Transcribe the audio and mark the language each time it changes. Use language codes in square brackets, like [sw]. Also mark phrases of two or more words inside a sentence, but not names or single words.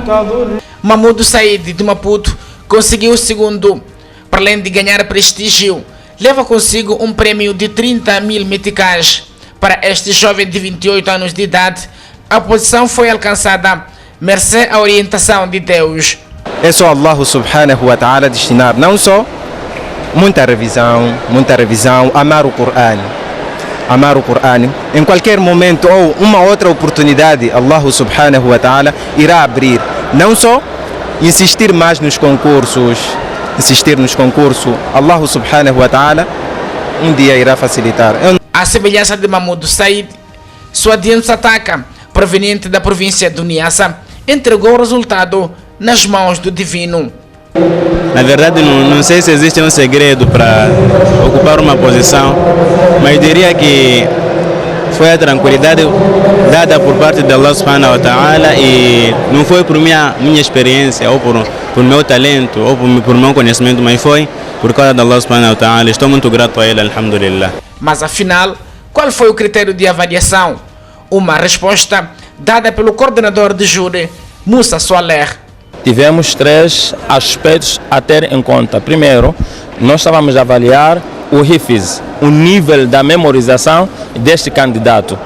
[pt] Mahmoud Said de Maputo conseguiu o segundo. Para além de ganhar prestígio, leva consigo um prêmio de 30.000 meticais. Para este jovem de 28 anos de idade, a posição foi alcançada mercê à orientação de Deus. É só Allah [ar] سبحانه وتعالى [pt] destinar não só muita revisão, amar o Coran. Em qualquer momento ou uma outra oportunidade, Allah [ar] سبحانه وتعالى [pt] irá abrir. Não só insistir mais nos concursos, Allah [ar] سبحانه وتعالى [pt] um dia irá facilitar. À semelhança de Mahmoud Said, Suadian Sataka, proveniente da província do Niassa, entregou o resultado nas mãos do Divino. Na verdade, não sei se existe um segredo para ocupar uma posição, mas diria que foi a tranquilidade dada por parte de Allah [ar] سبحانه وتعالى [pt] e não foi por minha experiência ou por meu talento ou por meu conhecimento, mas foi por causa de Allah [ar] سبحانه وتعالى. [pt] Estou muito grato a ele, alhamdulillah. Mas afinal, qual foi o critério de avaliação? Uma resposta dada pelo coordenador de júri, Musa Soaler. Tivemos 3 aspectos a ter em conta. Primeiro, nós estávamos a avaliar o Hifiz, o nível da memorização deste candidato.